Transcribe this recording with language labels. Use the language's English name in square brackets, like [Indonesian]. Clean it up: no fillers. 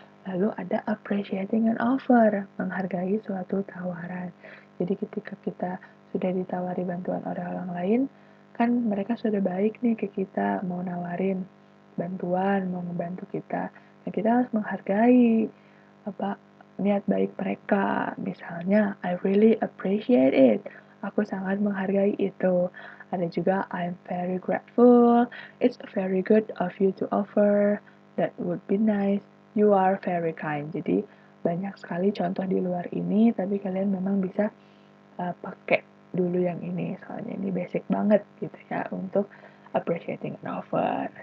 [Indonesian] Lalu ada [English] appreciating an offer, [Indonesian] menghargai suatu tawaran. Jadi ketika kita sudah ditawari bantuan oleh orang lain, kan mereka sudah baik nih ke kita, mau nawarin bantuan, mau membantu kita. Nah, kita harus menghargai apa niat baik mereka. Misalnya, [English] I really appreciate it. [Indonesian] Aku sangat menghargai itu. Ada juga [English] I'm very grateful. It's very good of you to offer. That would be nice. You are very kind. [Indonesian] Jadi banyak sekali contoh di luar ini, tapi kalian memang bisa pakai dulu yang ini. Soalnya ini basic banget gitu ya untuk [English] appreciating an offer.